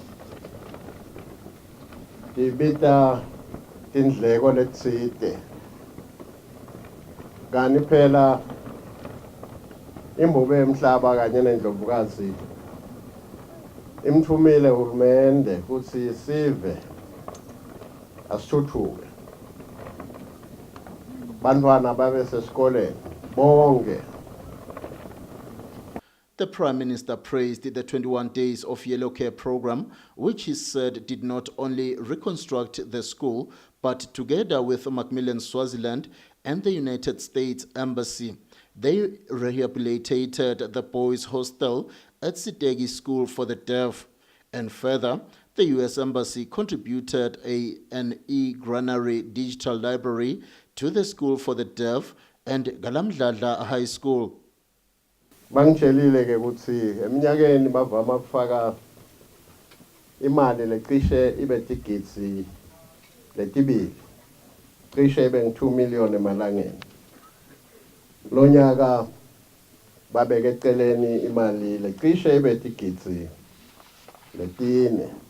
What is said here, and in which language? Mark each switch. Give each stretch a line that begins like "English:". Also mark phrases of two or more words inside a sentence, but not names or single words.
Swati: tibita tindleko letsite, kani phela imbubo emhlaba kanye nendlovukazi imthumile uhulumende ukuthi sive asithuthuke, bantwana babe sesikoleni bonke.
English: The Prime Minister praised the 21 Days of Yellow Care program, which he said did not only reconstruct the school, but together with Macmillan Swaziland and the United States Embassy, they rehabilitated the boys' hostel at Sitegi School for the Deaf. And further, the U.S. Embassy contributed an e-granary digital library to the School for the Deaf and Galamdladla High School.
Swati: Bangitshelile ke ukuthi eminyakeni bavama ukufaka imali lecishe ibe tigidzi letibili, cishe ibe ngu 2 million emalangeni. Lo nyaka babeke eceleni imali lecishe ibe tigidzi letine.